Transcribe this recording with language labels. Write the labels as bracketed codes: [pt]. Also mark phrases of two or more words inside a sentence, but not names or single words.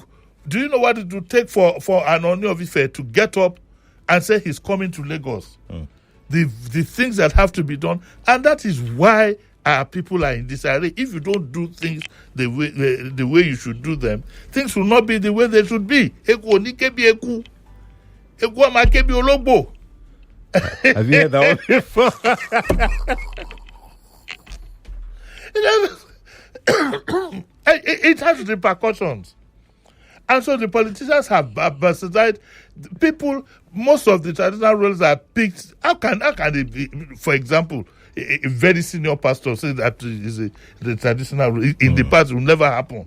[en] Do you know what it would take for an Oni of Ife to get up and say he's coming to Lagos? The things that have to be done, and that is why our people are in disarray. If you don't do things the way you should do them, things will not be the way they should be. [yo] Eku oni kebi eku. Eku ama kebi ologbo. [en] Have you heard that one before? It has repercussions. And so the politicians have bastardized people. Most of the traditional roles are picked. How can it be, for example, a very senior pastor say that is the traditional role in the past will never happen.